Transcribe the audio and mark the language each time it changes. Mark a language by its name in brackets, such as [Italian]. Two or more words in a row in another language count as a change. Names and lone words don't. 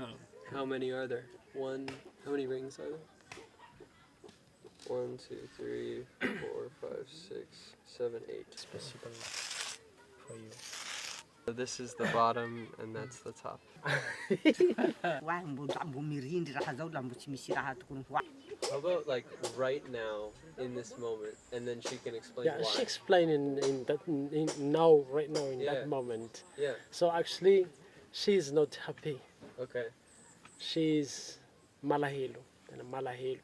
[English] How many are there? How many rings are there? 1, 2, 3, 4, 5, 6, 7, 8. specifically for you. So this is the bottom and that's the top. wah mbu mirindi raha zau la mbu chimisi raha tukun wa. How about like right now in this moment, and then she can explain Yeah, why. she explained in now, right now, in Yeah. that moment. Yeah. So actually, she's not happy. Okay. She's malahelo, Okay.